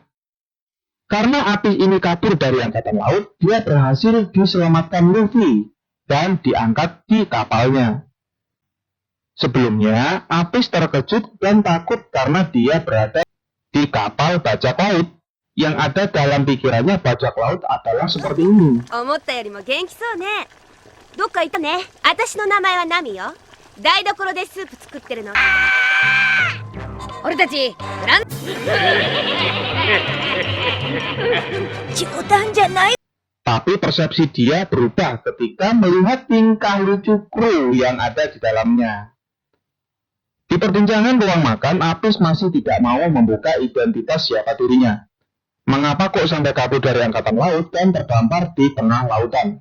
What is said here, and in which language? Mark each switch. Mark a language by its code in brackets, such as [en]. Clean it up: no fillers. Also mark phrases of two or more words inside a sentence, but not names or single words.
[id] Karena Apis ini kabur dari angkatan laut, dia berhasil diselamatkan Luffy dan diangkat di kapalnya. Sebelumnya, Apis terkejut dan takut karena dia berada di kapal bajak laut. Yang ada dalam pikirannya bajak laut adalah seperti ini. [ja] 思ったよりも元気そうね。どっか行ったね。私の名前はナミよ。台所でスープ作ってるの。俺たちフラン冗談じゃない。 [id] Tapi persepsi dia berubah ketika melihat tingkah lucu kru yang ada di dalamnya. Di perbincangan ruang makan, Apis masih tidak mau membuka identitas siapa dirinya. Mengapa kok sampai kabur dari angkatan laut dan terdampar di tengah lautan?